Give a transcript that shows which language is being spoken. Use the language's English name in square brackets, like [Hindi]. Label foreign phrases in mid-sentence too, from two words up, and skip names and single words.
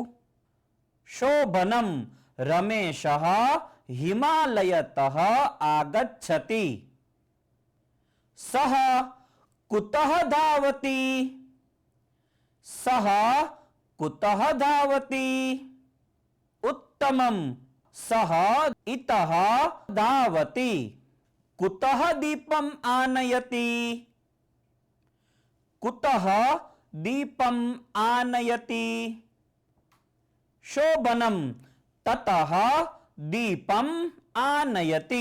[Sanskrit] शोभनं रमेशः हिमालयतः आगच्छति। सः कुतः धावति? सः कुतः धावति? उत्तमं સહ ઇતઃ ધાવતી કુતઃ દીપમ આનયતિ કુતઃ દીપમ આનયતિ શોભનમ તતઃ દીપમ આનયતિ.